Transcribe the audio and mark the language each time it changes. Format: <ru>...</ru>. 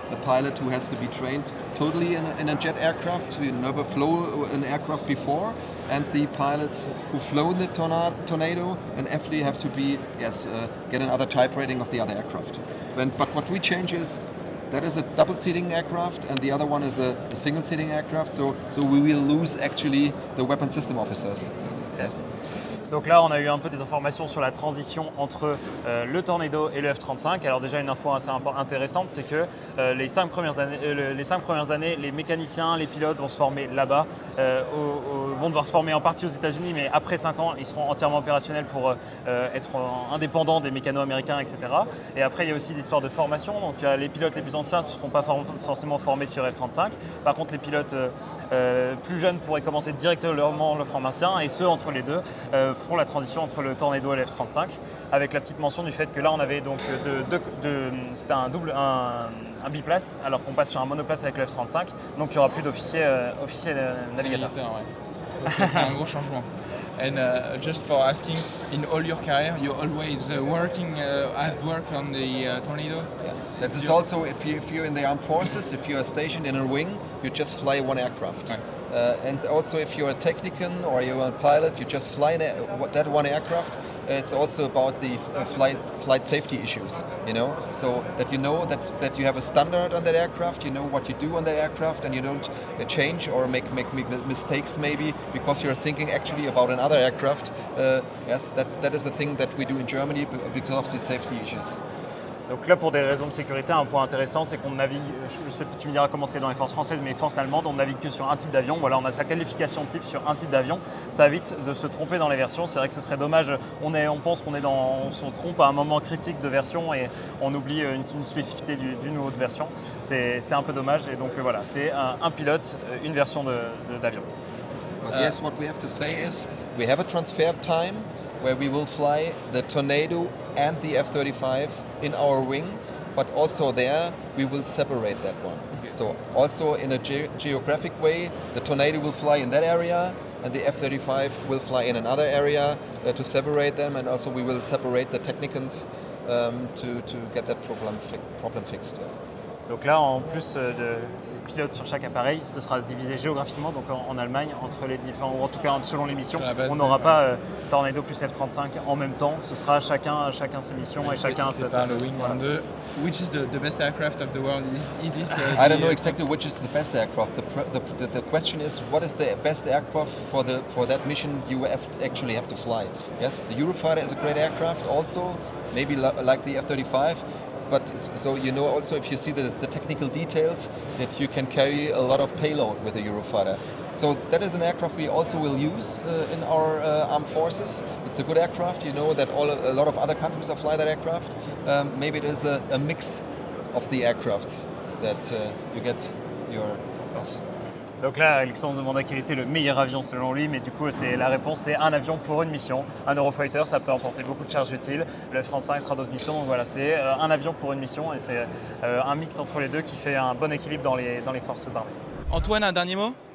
<en>A pilot who has to be trained totally in a jet aircraft, who never flew an aircraft before, and the pilots who flown the Tornado and actually have to be get another type rating of the other aircraft. But what we change is that is a double seating aircraft and the other one is a single seating aircraft, so we will lose actually the weapon system officers. Yes.</en> <fr>Donc là, on a eu un peu des informations sur la transition entre le Tornado et le F-35. Alors déjà, une info assez intéressante, c'est que les 5 premières années, les mécaniciens, les pilotes vont se former là-bas, vont devoir se former en partie aux États-Unis, mais après 5 ans, ils seront entièrement opérationnels pour être indépendants des mécanos américains, etc. Et après, il y a aussi l'histoire de formation. Donc les pilotes les plus anciens ne seront pas forcément formés sur F-35. Par contre, les pilotes plus jeunes pourraient commencer directement leur formation, et ceux entre les deux feront la transition entre le Tornado et le F-35, avec la petite mention du fait que là on avait donc c'était un biplace, alors qu'on passe sur un monoplace avec le F-35, donc il n'y aura plus d'officiers navigateurs. Ouais. C'est un gros changement.</fr> <en>And just for asking, in all your career, you're always working hard work on the Tornado? Yes, that is also if you're in the armed forces, if you are stationed in a wing, you just fly one aircraft.</en> <fr>Ouais.</fr> <en>And also if you're a technician or you're a pilot, you just fly that one aircraft. It's also about the flight safety issues, so that you know that you have a standard on that aircraft, you know what you do on that aircraft, and you don't change or make mistakes maybe because you're thinking actually about another aircraft. Yes, that is the thing that we do in Germany because of the safety issues.</en> <fr>Donc là, pour des raisons de sécurité, un point intéressant, c'est qu'on navigue, je sais, tu me diras comment c'est dans les forces françaises, mais les forces allemandes, on navigue que sur un type d'avion. Voilà, on a sa qualification de type sur un type d'avion. Ça évite de se tromper dans les versions. C'est vrai que ce serait dommage, on pense qu'on est on se trompe à un moment critique de version et on oublie une spécificité d'une ou autre version. C'est un peu dommage et donc voilà, c'est un pilote, une version d'avion.</fr> <en>Yes, what we have to say is we have a transfer time where we will fly the Tornado and the F-35 in our wing, but also there we will separate that one. Okay. So also in a geographic way, the Tornado will fly in that area and the F-35 will fly in another area to separate them, and also we will separate the technicians to get that problem fixed.</en> <fr>Donc là, en plus de pilotes sur chaque appareil, ce sera divisé géographiquement, donc en Allemagne, entre les différents, ou en tout cas selon les missions. On n'aura pas Tornado plus F-35 en même temps, ce sera chacun ses missions et chacun c'est pas le Wing 2.</fr> <en>Which is the best aircraft of the world? I don't know exactly which is the best aircraft. The question is, what is the best aircraft for that mission you actually have to fly? Yes, the Eurofighter is a great aircraft also, maybe like the F-35. But so you know also if you see the technical details that you can carry a lot of payload with the Eurofighter. So that is an aircraft we also will use in our armed forces. It's a good aircraft. You know that a lot of other countries fly that aircraft. Maybe it is a mix of the aircrafts that you get your loss.</en> <fr>Donc là, Alexandre demandait quel était le meilleur avion selon lui, mais du coup, la réponse c'est un avion pour une mission. Un Eurofighter, ça peut emporter beaucoup de charges utiles. Le F-35 sera d'autres missions, donc voilà, c'est un avion pour une mission et c'est un mix entre les deux qui fait un bon équilibre dans les forces armées. Antoine, un dernier mot?</fr>